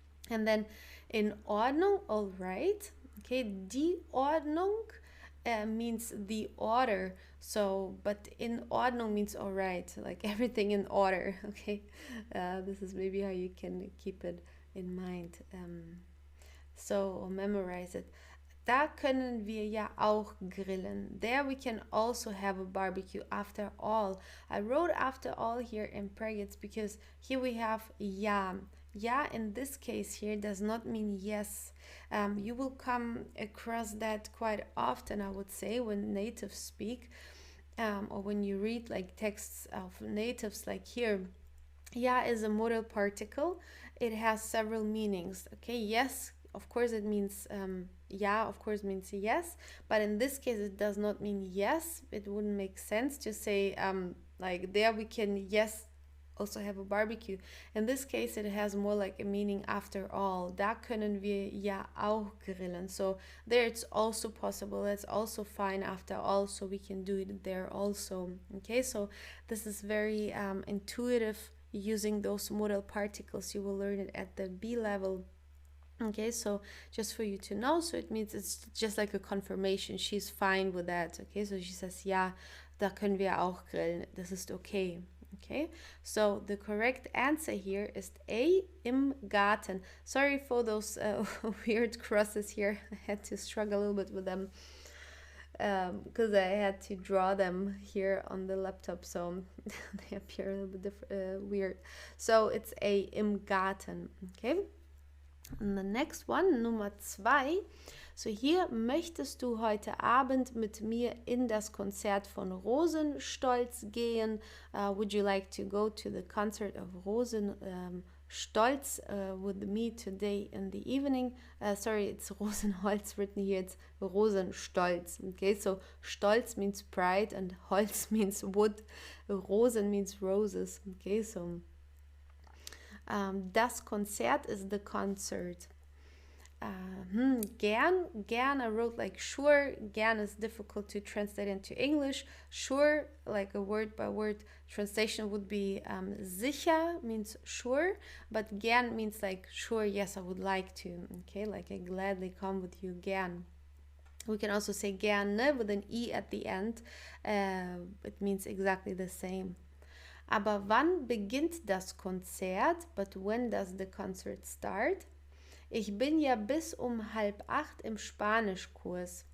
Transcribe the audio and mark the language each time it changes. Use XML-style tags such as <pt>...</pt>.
<en>And then in Ordnung, all right. Okay, die Ordnung means the order. So, but in Ordnung means all right, like everything in order. Okay, this is maybe how you can keep it in mind. Or memorize it.</en> <de>Da können wir ja auch grillen.</de> <en>There we can also have a barbecue. After all, I wrote after all here in brackets because here we have ja. Ja, in this case here does not mean yes. You will come across that quite often, I would say, when natives speak, or when you read like texts of natives like here. Ja is a modal particle. It has several meanings. Okay, yes, of course it means ja, of course means yes, but in this case it does not mean yes. It wouldn't make sense to say like there we can yes also have a barbecue. In this case it has more like a meaning after all.</en> <de>Da können wir ja auch grillen.</de> <en>So there it's also possible, it's also fine after all, so we can do it there also. Okay, so this is very intuitive using those modal particles. You will learn it at the B level. Okay, so just for you to know, so it means it's just like a confirmation. She's fine with that. Okay, so she says,</en> <de>ja, da können wir auch grillen. Das ist okay.</de> <en>Okay, so the correct answer here is A, im Garten. Sorry for those weird crosses here. I had to struggle a little bit with them because I had to draw them here on the laptop, so they appear a little bit weird. So it's A, im Garten. Okay. And the next one, Nummer 2.</en> <de>So hier, möchtest du heute Abend mit mir in das Konzert von Rosenstolz gehen?</de> <en>Would you like to go to the concert of Rosenstolz with me today in the evening? Sorry, it's Rosenholz written here, it's Rosenstolz. Okay, so Stolz means pride and Holz means wood. Rosen means roses. Okay, so das Konzert is the concert. Gern, I wrote like sure. Gern is difficult to translate into English. Sure, like a word by word translation would be sicher means sure, but gern means like sure, yes, I would like to. Okay, like I gladly come with you, gern. We can also say gerne with an E at the end. It means exactly the same.</en> <de>Aber wann beginnt das Konzert?</de> <en>But when does the concert start?</en> <de>Ich bin ja bis 7:30 im Spanischkurs.</de>